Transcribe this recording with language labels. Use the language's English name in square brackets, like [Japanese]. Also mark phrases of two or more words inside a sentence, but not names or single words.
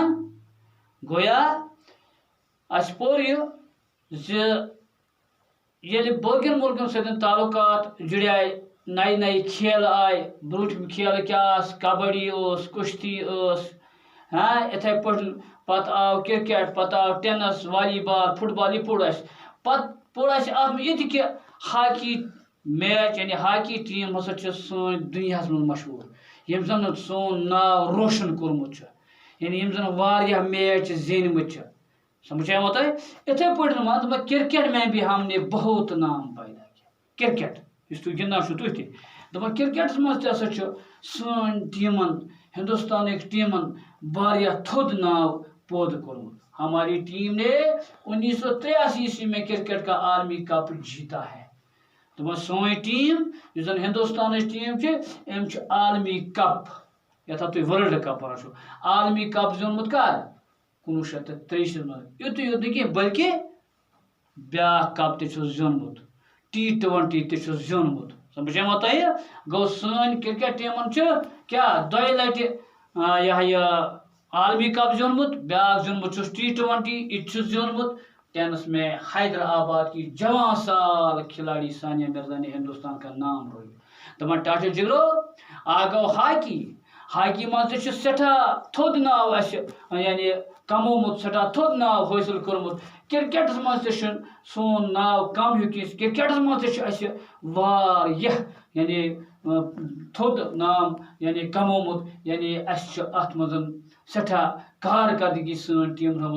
[Kashmiri] گویا اَسہِ پوٚر یہِ زِ ییٚلہِ باقین مُلکن سۭتۍ تعلقات جُڑے، نَیہِ نَیہِ کھیلہٕ آیہِ، برٛوٗنٛٹھِم کھیلہٕ کیٛاہ آسہٕ، کبڈی ٲس، کُشتی ٲس، یِتھے پٲٹھۍ پتہٕ آو کرکٹ، پتہٕ آو ٹینس، والی بال، فٹ بال، یہِ پوٚر اَسہِ۔ پتہٕ پوٚر اَسہِ اتھ منٛز یہِ تہِ کہِ ہاکی میچ یعنی ہاکی ٹیٖم ہسا چھِ سٲنۍ دُنیاہس منٛز مشہوٗر، ییٚمۍ زن سون ناو روشن کوٚرمُت چھُ، یعنی یِم زن واریاہ میچ زیٖنۍمٕتۍ چھِ۔ سمجھ آیا تۄہہِ؟ یِتھے پٲٹھۍ مان ژٕ [Urdu] کرکٹ میں بھی ہم نے بہت نام پیدا کیا۔ [Kashmiri] کرکٹ یُس تُہۍ گِنٛدان چھِو تُہۍ تہِ، دپان کرکٹس منٛز تہِ ہسا چھُ سٲنۍ ٹیٖمن، ہندوستانٕکۍ ٹیٖمن واریاہ تھوٚد ناو پٲدٕ کوٚرمُت۔ [Urdu] ہماری ٹیم نے 1983 عیسوی میں کرکٹ کا عالمی کپ جیتا ہے۔ [Kashmiri] دپان سٲنۍ ٹیٖم یُس زن ہندوستانٕچ ٹیٖم چھِ، أمۍ چھُ عالمی کپ، یتھ اتھ تُہۍ [English] World Cup [Kashmiri] ونان چھِو، عالمی کپ زیوٗنمُت کر؟ 1983 منٛز۔ یُتُے یوت نہٕ کینٛہہ بلکہِ بیٛاکھ کپ تہِ چھُس زیوٗنمُت، T20 تہِ چھُس زیوٗنمُت۔ سمجھیوا تۄہہِ؟ گوٚو سٲنۍ کرکٹ ٹیٖمن چھُ کیٛاہ 2 لٹہِ یہِ عالمی کپ زیوٗنمُت، بیٛاکھ زیوٗنمُت چھُس T20، یہِ تہِ چھُس زیوٗنمُت۔ [Urdu] ٹینس میں حیدرآباد کی جوان سال کھلاڑی ثانیہ مرزا نے ہندوستان کا نام روشن۔ [Kashmiri] دپان ٹاٹو جگرو آ گوٚو ہاکی، ہاکی منٛز تہِ چھُ سٮ۪ٹھاہ تھوٚد ناو اَسہِ یعنی کمومُت، سٮ۪ٹھاہ تھوٚد ناو حٲصِل کوٚرمُت۔ کرکٹس منٛز تہِ چھُنہٕ سون ناو کم ہیوٗ کینٛہہ، کرکٹس منٛز تہِ چھُ اَسہِ واریاہ یعنی تھوٚد نام یعنی کمومُت، یعنی اَسہِ چھُ اتھ منٛز سٮ۪ٹھاہ کارکردگی سٲنۍ ٹیٖمن ہٕنٛز۔